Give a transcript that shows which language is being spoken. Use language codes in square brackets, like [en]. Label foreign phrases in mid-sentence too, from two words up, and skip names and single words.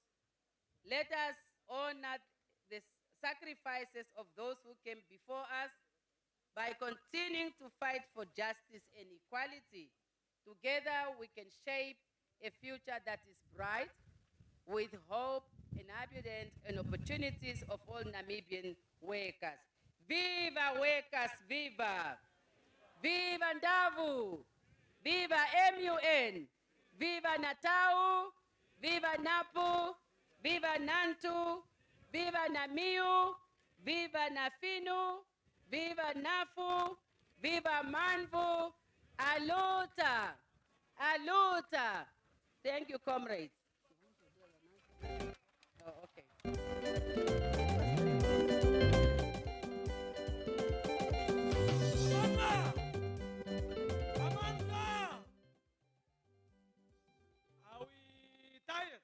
[en] Let us honor the sacrifices of those who came before us by continuing to fight for justice and equality. Together, we can shape a future that is bright, with hope and abundance and opportunities of all Namibian workers. Viva workers, viva! Viva Ndavu! Viva MUN! Viva Natau! Viva Napu! Viva Nantu! Viva Namiu! Viva Nafinu! Viva Nafu! Viva Manvu! Aluta! Aluta! Thank you, comrades. Oh, okay. Are we tired?